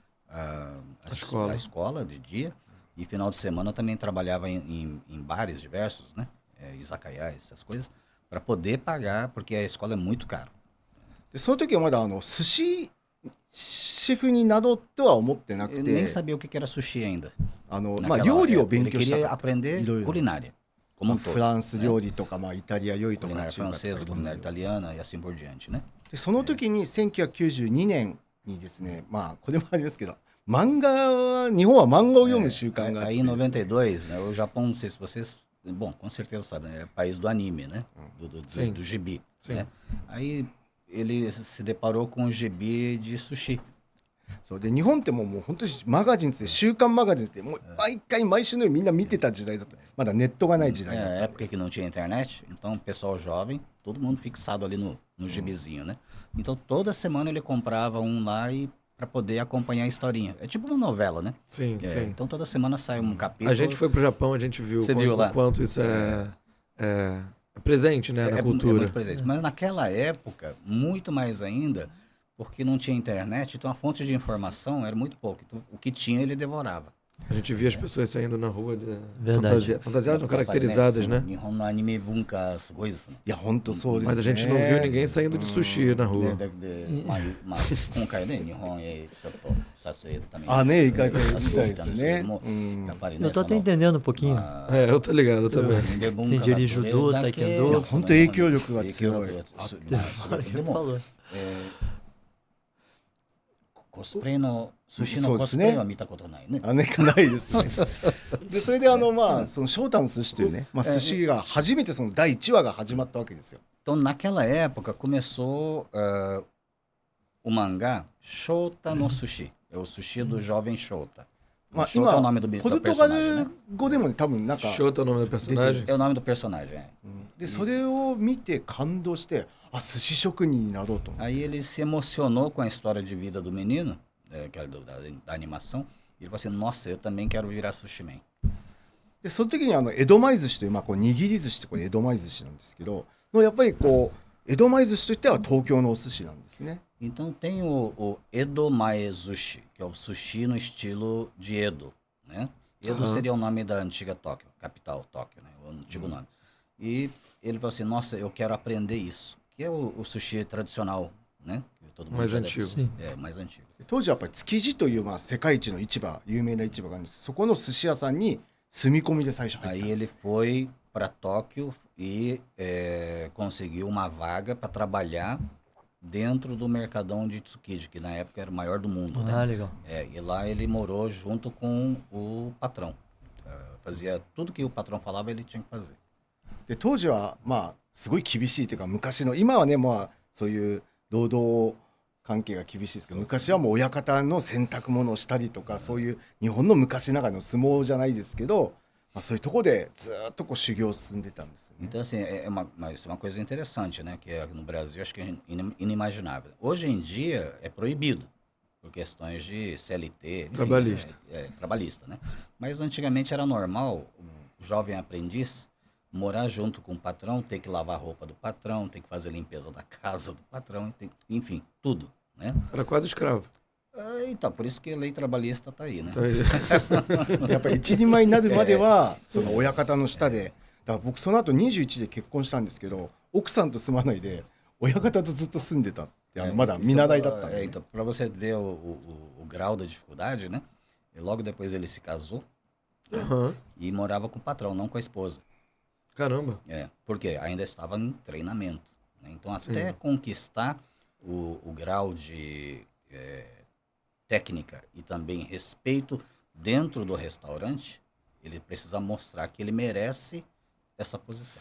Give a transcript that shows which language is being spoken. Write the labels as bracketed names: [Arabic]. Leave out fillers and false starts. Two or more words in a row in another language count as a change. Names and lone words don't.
[Portuguese] escola. a escola de dia, e final de semana também trabalhava em bares diversos, né? Izakaya, essas coisas, para poder pagar, porque a escola é muito caro. [Japanese] でその時はまだ寿司シェフになろうとは思ってなく [Portuguese] Eu [Japanese] て [Portuguese] nem sabia o que era sushi ainda. [Japanese] まあ [Portuguese] naquela [Japanese] 料理を [Portuguese] época. [Japanese] 勉 [Portuguese] Ele [Japanese] 強した [Portuguese] queria [Japanese] かった [Portuguese] aprender [Japanese] いろいろ [Portuguese] culinária, como [Japanese] まあ [Portuguese] um todo. [Japanese] フランス料理とか、まあ、イタリア料理とか [Portuguese] Culinária [Japanese] 中華とか [Portuguese] francesa, [Japanese] いろんな [Portuguese] culinária italiana e assim por diante, né? [Japanese] でその時に1992年にですね、まあこれもありますけど漫画日本は漫画を読む習慣があって [Portuguese] Aí [Japanese] で [Portuguese] em [Japanese] すね [Portuguese] 92, né, o Japão, não sei se vocês... Bom, com certeza sabem, é país do anime, né? Sim. Do gibi. Sim. Né? Aí ele se deparou com o gibi de sushi. [Japanese] そうで日本ってもう本当にマガジンって週刊マガジンってもう毎回毎週のようにみんな見てた時代だったまだネットがない時代だった [Portuguese] É, época que não tinha internet, então o pessoal jovem, todo mundo fixado ali no gibizinho, né? Então toda semana ele comprava um lá e para poder acompanhar a historinha. É tipo uma novela, né? Sim, É, sim. então toda semana sai um capítulo. A gente foi pro Japão, a gente viu Você o viu lá? quanto isso é presente, né, na é cultura. muito presente. Mas naquela época, muito mais ainda, porque não tinha internet, então a fonte de informação era muito pouco. Então, o que tinha, ele devorava. A gente via as pessoas saindo na rua Verdade. fantasiadas, não, caracterizadas, né? [Japanese] 日本のアニメ文化, [Portuguese] as coisas. Né? [Japanese] いや本当そうですね [Portuguese] Mas a gente não viu ninguém saindo de sushi na rua. [Japanese] 今回ね、日本へちょっと撮影でために。あね行かれてみたいです撮影行ったんですけねども、うんやっぱりね、 [Portuguese] Eu tô até entendendo um pouquinho. É, eu tô ligado, eu também. Entendi ali judô, taekwondo. [Japanese] いや本当影響力が強い [Portuguese] Agora que [Japanese] で [Portuguese] ele [Japanese] も、 [Portuguese] falou. [Japanese] コスプレの寿司のコそうですねスプレは見たことないね。姉がないですねでそれでまあその翔太の寿司というね、まあ、寿司が初めてその第1話が始まったわけですよ [Portuguese] Então, naquela época, começou o mangá Shota no Sushi. É o sushi do jovem Shota. [Japanese] まあ [Portuguese] Shota é o nome [Japanese] 今 [Portuguese] do [Japanese] ポルトガ [Portuguese] personagem, [Japanese] ル [Portuguese] né? [Japanese] 語でもね多分なんか [Portuguese] Shota é o nome do personagem? É o nome do personagem, é. [Japanese] でそれを見て感動してあ寿司職人になろうと思って [Portuguese] Aí ele se emocionou com a história de vida do menino, que era da animação, e ele falou assim, nossa, eu também quero virar sushi man. [Japanese] でその時に江戸前寿司という、まあ、こう握り寿司ってこれ江戸前寿司なんですけどやっぱりこう江戸前寿司といっては東京のお寿司なんですね [Portuguese] Então tem o Edo Mae Sushi, que é o sushi no estilo de Edo, né? Edo seria o nome da antiga Tóquio, capital Tóquio, né? O antigo nome. E ele falou assim, nossa, eu quero aprender isso, que é o sushi tradicional, né? Que todo mundo Mais já deve- antigo. Sim. É, mais antigo. [Japanese] で当時はやっぱり築地という、まあ、世界一の市場有名な市場があるんですそこの寿司屋さんに住み込みで最初入ったん [Portuguese] Aí [Japanese] で [Portuguese] ele [Japanese] す [Portuguese] foi para Tóquio e conseguiu uma vaga para trabalhar dentro do mercadão de Tsukiji, que na época era o maior do mundo, né? Ah, legal. E lá ele morou junto com o patrão. Fazia tudo que o patrão falava, ele tinha que fazer. [Japanese] で当時はまあすごい厳しいというか昔の今はねまあそういう労働関係が厳しいですけど昔はもう親方の洗濯物をしたりとかそういう日本の昔ながらの相撲じゃないですけど、まあ、そういうところでずっとこう修行を進んでたんですよね。 [Portuguese] Então, assim, isso é uma coisa interessante, né? Que no Brasil acho que é inimaginável. Hoje em dia é proibido, por questões de CLT. Enfim, Trabalhista. Trabalhista, né? Mas antigamente era normal o jovem aprendiz morar junto com o patrão, ter que lavar a roupa do patrão, ter que fazer a limpeza da casa do patrão, enfim, tudo, né? Era quase escravo. Então, por isso que a lei trabalhista está aí, né? Então, ele- [Japanese] やっぱり一人前になるまではその親方の下でだから僕その後21で結婚したんですけど奥さんと住まないで親方とずっと住んでたってまだ見習いだったんで、ね [Portuguese] Então, para você ver o grau da dificuldade, né? E logo depois ele se casou Aham. e morava com o patrão, não com a esposa. Caramba. Porque ainda estava em treinamento, né? Então, até conquistar o grau de técnica e também respeito dentro do restaurante, ele precisa mostrar que ele merece essa posição.